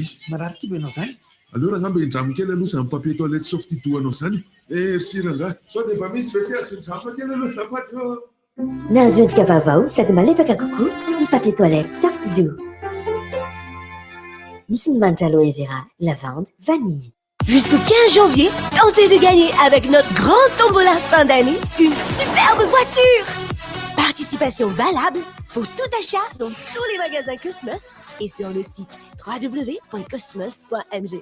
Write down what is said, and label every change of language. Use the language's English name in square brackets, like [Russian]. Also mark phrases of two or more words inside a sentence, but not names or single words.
[Malagasy] Marary kibanao zany. Alors ngamba indramo kely aloha zany [French] papier toilette [Malagasy] softy toa anao zany. Merci ranga. Sao dia mba misy WC asondramo kely aloha azafady. Nahazo endrika vaovao sady malefaka kokoa ny [French] papier toilette [Malagasy] softy doux. Misy ny manitra aloe vera, lavande, vanille. [French] Jusqu'au 15 janvier, tentez de gagner avec notre grand tombola fin d'année une superbe voiture. Participation valable pour tout achat dans tous les magasins Cosmos et sur le site www.cosmos.mg.